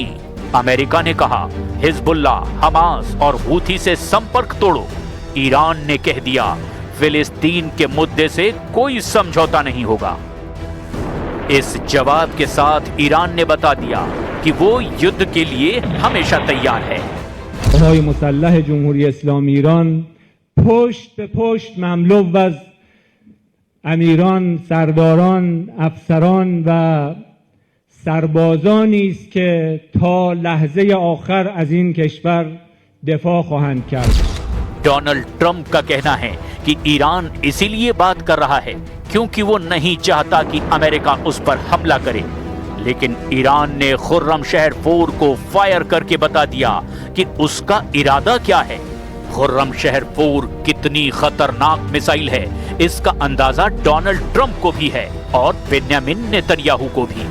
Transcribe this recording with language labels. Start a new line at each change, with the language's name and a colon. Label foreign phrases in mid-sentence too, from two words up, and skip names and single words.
Hindi: अमेरिका ने कहा हिजबुल्लाह, हमास और हूथी से संपर्क तोड़ो। ईरान ने कह दिया फिलिस्तीन के मुद्दे से कोई समझौता नहीं होगा। इस जवाब के साथ ईरान ने बता दिया कि वो युद्ध के लिए हमेशा तैयार है।
Persian: های مسلح جمهوری اسلامی ایران پشت به پشت مملو از امیران، سرداران، افسران و سربازانی است که تا لحظه آخر از این کشور دفاع خواهند کرد.
Hindi: डोनाल्ड ट्रंप का कहना है कि ईरान इसीलिए बात कर रहा है क्योंकि वो नहीं चाहता कि अमेरिका उस पर हमला करे, लेकिन ईरान ने खुर्रमशहर 4 को फायर करके बता दिया कि उसका इरादा क्या है। खुर्रमशहर 4 कितनी खतरनाक मिसाइल है, इसका अंदाजा डोनाल्ड ट्रंप को भी है और बेन्यामिन नेतन्याहू को भी।